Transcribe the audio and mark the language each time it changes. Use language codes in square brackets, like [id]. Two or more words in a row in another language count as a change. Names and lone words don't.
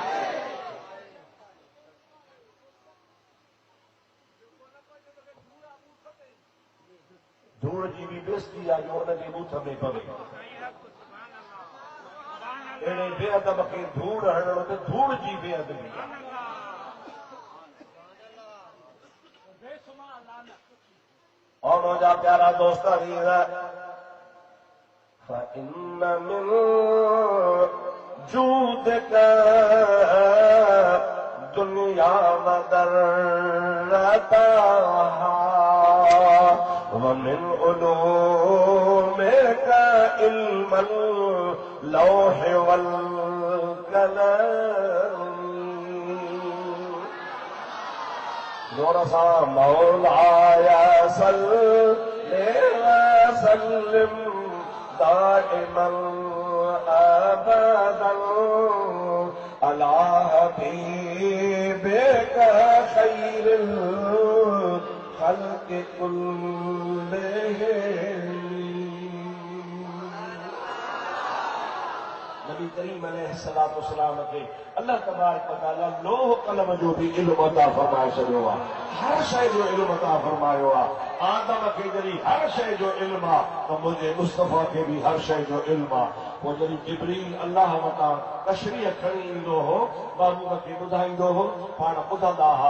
[sd] धूड़ जी भी बेइज्जती आहे जो हुनजे बूथ में पवे। अहिड़े बेअदब खे धूड़ हणणो त धूड़ जी बेअदबी। और मुंहिंजा प्यारा दोस्त [ar] فإن من جودك الدنيا وضرتها ومن علومك علم اللوح والقلم. [sd] जोर सां [ar] مولاي صل وسلم دائما أبدا على حبيبك خير الخلق كلهم. [sd] नबी करीम [ar] عليه الصلاة والسلام [sd] खे अल्लाह [ar] تبارك وتعالى [sd] लोह कलम जो भी इल्मु अता फरमाए छॾियो आहे, हर शइ जो इल्मु अता फरमायो आहे। आदम खे जॾहिं हर शइ जो इल्मु आहे त मुंहिंजे मुस्तफ़ा खे बि हर शइ जो इल्मु आहे। पोइ जॾहिं जिब्रील अल्लाह वटां तशरीह खणी ईंदो हो, महबूब खे ॿुधाईंदो हो, पाण ॿुधंदा हुआ।